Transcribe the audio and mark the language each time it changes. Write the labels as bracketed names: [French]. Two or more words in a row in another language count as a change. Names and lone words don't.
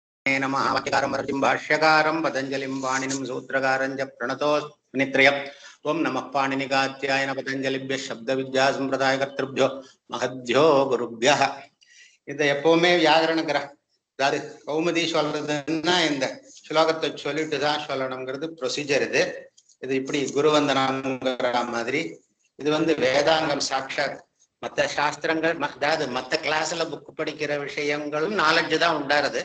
[Sanskrit] नमः वाक्यकारं वरदिं भाष्यकारं पतञ्जलिं पाणिनिं सूत्रकारं च प्रणतोऽस्मिनित्रयम् ओं नमः पाणिनिकात्यायन पतञ्जलिभ्यः शब्दविद्यासम्प्रदायकर्तृभ्यो महद्भ्यो गुरुभ्यः. [Tamil] இது எப்பவுமே வியாகரண கிரகம், அதாவது கௌமுதி சொல்றதுன்னா இந்த ஸ்லோகத்தை சொல்லிட்டு தான் சொல்லணுங்கிறது ப்ரொசீஜர். இது இப்படி குருவந்தனங்கிற மாதிரி இது வேதாங்கம் சாட்சாத். மற்ற சாஸ்திரங்கள், அதாவது மற்ற [English] classல book [Tamil] படிக்கிற விஷயங்களும் நாலெட்ஜ் தான் உண்டாருது.